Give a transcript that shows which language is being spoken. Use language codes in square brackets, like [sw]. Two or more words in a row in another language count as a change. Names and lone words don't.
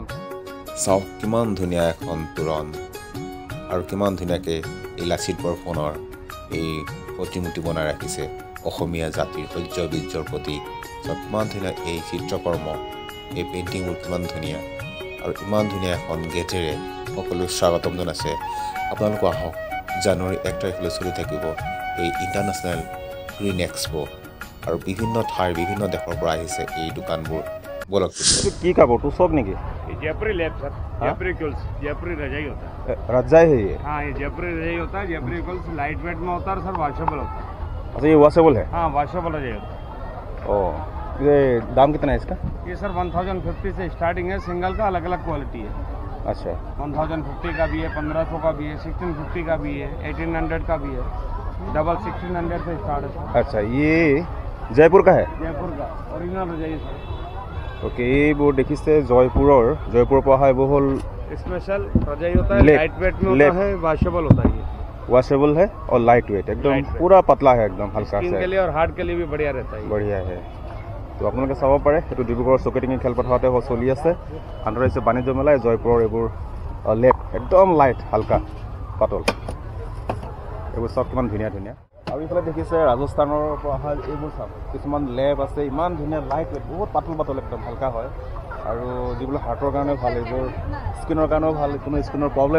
[as] চাওক কিমান ধুনীয়া এখন তোৰণ আৰু কিমান ধুনীয়াকৈ এই লাচিত বৰফুকনৰ এই প্ৰতিমূৰ্তি বনাই ৰাখিছে অসমীয়া জাতিৰ শৌৰ্য বীৰ্যৰ প্ৰতীক চাওক কিমান ধুনীয়া এই চিত্ৰকৰ্ম এই পেইণ্টিংবোৰ কিমান ধুনীয়া আৰু ইমান ধুনীয়া এখন গেটেৰে সকলো স্বাগতম জনাইছে আপোনালোক আহক জানুৱাৰী 1 তাৰিখলৈ চলি থাকিব এই ইণ্টাৰনেশ্যনেল গ্ৰীণ এক্সপো আৰু বিভিন্ন ঠাইৰ বিভিন্ন দেশৰ পৰা আহিছে এই দোকানবোৰ বলক কি কাপোৰ তোৰ চব নেকি [hi] जयपुरी लैब सर जयपुरी कुल्स जयपुरी रजाई होता है रजाई है ये हाँ ये जयपुरी रजाई होता है जयपुरी कुल्स [en] light weight [hi] में होता है सर वॉशेबल होता है अच्छा ये वॉशेबल है हाँ वॉशेबल रजाई होता है ओ ये दाम कितना है इसका ये सर 1050 से स्टार्टिंग है सिंगल का अलग अलग क्वालिटी है अच्छा 1050 का भी है 1500 का भी है 1650 का भी है 1800 का भी है डबल 1600 से स्टार्ट है अच्छा ये जयपुर का है जयपुर का ओरिजिनल रजाई सर [as] ओके এইবোৰ দেখিছে জয়পুৰৰ পৰা হয় এইবোৰ হ'ল [hi] स्पेशल रजाई होता है लाइट वेट में होता है वॉशेबल होता है ये वॉशेबल है और [en] light weight [hi] एकदम पूरा पतला है एकदम हल्का स्किन से के लिए और हार्ट के लिए भी बढ़िया रहता है बढ़िया है [as] তো আপোনালোকে চাব পাৰে এইটো ডিব্ৰুগড় চকেডিঙি খেলপথাৰতে চলি আছে আন্তঃৰাষ্ট্ৰীয় বাণিজ্য মেলা জয়পুৰৰ এইবোৰ লেপ একদম লাইট হালকা পাতল এইবোৰ চব কিমান ধুনীয়া ধুনীয়া আৰু এইফালে দেখিছে ৰাজস্থানৰ পৰা অহা এইবোৰ চাওক কিছুমান লেপ আছে ইমান ধুনীয়া [en] light weight [as] বহুত পাতল একদম হালকা হয় আৰু যিবোৰ হাৰ্টৰ কাৰণেও ভাল এইবোৰ স্কিনৰ কাৰণেও ভাল কোনো স্কিনৰ প্ৰব্লেম